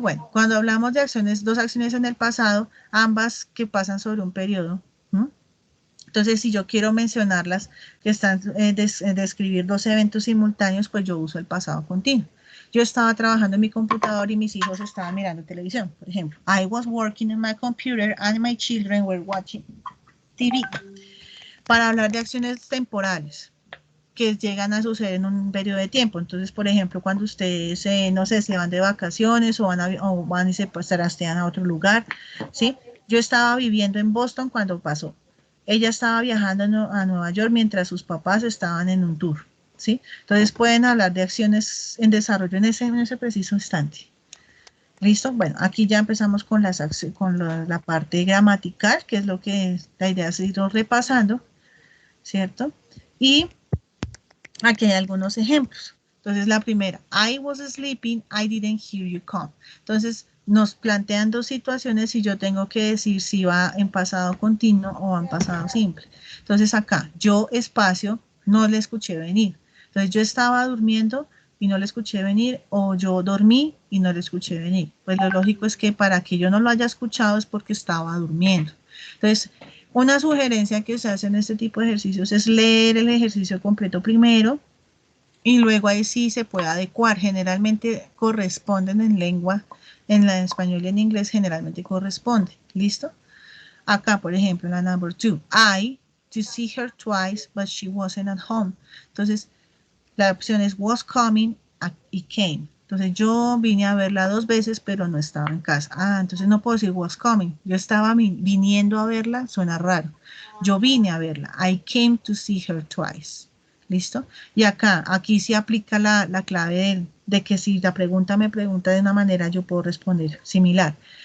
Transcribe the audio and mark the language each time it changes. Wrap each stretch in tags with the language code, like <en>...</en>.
<es>Bueno, cuando hablamos de acciones, dos acciones en el pasado, ambas que pasan sobre un periodo, ¿no? Entonces, si yo quiero mencionarlas, que están describir dos eventos simultáneos, pues yo uso el pasado continuo. Yo estaba trabajando en mi computador y mis hijos estaban mirando televisión, por ejemplo.</es> <en>I was working in my computer and my children were watching TV.</en> <es>Para hablar de acciones temporales que llegan a suceder en un periodo de tiempo. Entonces, por ejemplo, cuando ustedes, no sé, se van de vacaciones o van y se trastean a otro lugar, ¿sí? Yo estaba viviendo en Boston cuando pasó. Ella estaba viajando a Nueva York mientras sus papás estaban en un tour, ¿sí? Entonces pueden hablar de acciones en desarrollo en ese preciso instante. ¿Listo? Bueno, aquí ya empezamos con la parte gramatical, que es lo que la idea es ir repasando, ¿cierto? Y aquí hay algunos ejemplos.</es> <en>Entonces la primera, I was sleeping, I didn't hear you come.</en> <es>Entonces nos plantean dos situaciones y yo tengo que decir si va en pasado continuo o en pasado simple. Entonces acá, yo espacio, no le escuché venir. Entonces yo estaba durmiendo y no le escuché venir, o yo dormí y no le escuché venir. Pues lo lógico es que para que yo no lo haya escuchado es porque estaba durmiendo. Entonces, una sugerencia que se hace en este tipo de ejercicios es leer el ejercicio completo primero y luego ahí sí se puede adecuar. Generalmente corresponden en lengua, en la español y en inglés generalmente corresponde. ¿Listo? Acá, por ejemplo, la number 2.</es> <en>I to see her twice, but she wasn't at home.</en> <es>Entonces, la opción es was coming y came. Entonces, yo vine a verla 2 veces, pero no estaba en casa. Ah, entonces no puedo decir was coming. Yo estaba viniendo a verla, suena raro. Yo vine a verla. I came to see her twice. ¿Listo? Y aquí sí aplica la clave de que si la pregunta me pregunta de una manera, yo puedo responder similar.</es>